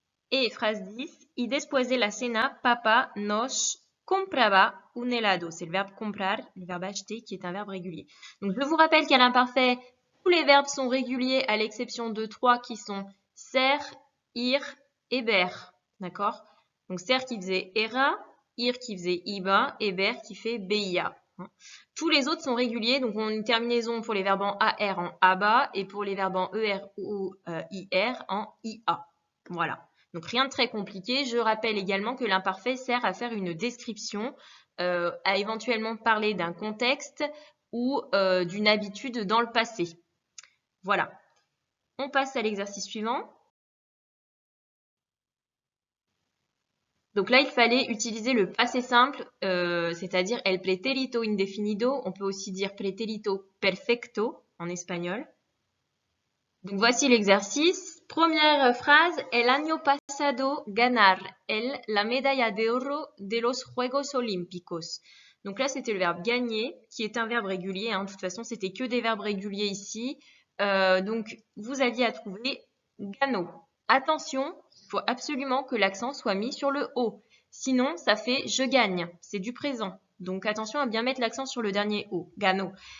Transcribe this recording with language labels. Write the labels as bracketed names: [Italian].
[French] Et phrase 10, [Spanish] y después de la cena, papa nos compraba un helado. [French] C'est le verbe comprar, le verbe acheter, qui est un verbe régulier. Donc, je vous rappelle qu'à l'imparfait, tous les verbes sont réguliers à l'exception de 3 qui sont ser, ir et ber. D'accord? Donc, ser qui faisait era, ir qui faisait iba et ber qui fait beia. Tous les autres sont réguliers, donc on a une terminaison pour les verbes en AR en ABA et pour les verbes en ER ou IR en IA. Voilà. Donc rien de très compliqué. Je rappelle également que l'imparfait sert à faire une description, à éventuellement parler d'un contexte ou d'une habitude dans le passé. Voilà. On passe à l'exercice suivant. Donc là, il fallait utiliser le passé simple, c'est-à-dire el pretérito indefinido. On peut aussi dire pretérito perfecto en espagnol. Donc voici l'exercice. Première phrase, [Spanish] el año pasado ganar el la medalla de oro de los Juegos Olímpicos. [French] Donc là, c'était le verbe gagner, qui est un verbe régulier. De toute façon, c'était que des verbes réguliers ici. Donc, vous aviez à trouver gano. Attention, il faut absolument que l'accent soit mis sur le O. Sinon, ça fait je gagne. C'est du présent. Donc, attention à bien mettre l'accent sur le dernier O, gano.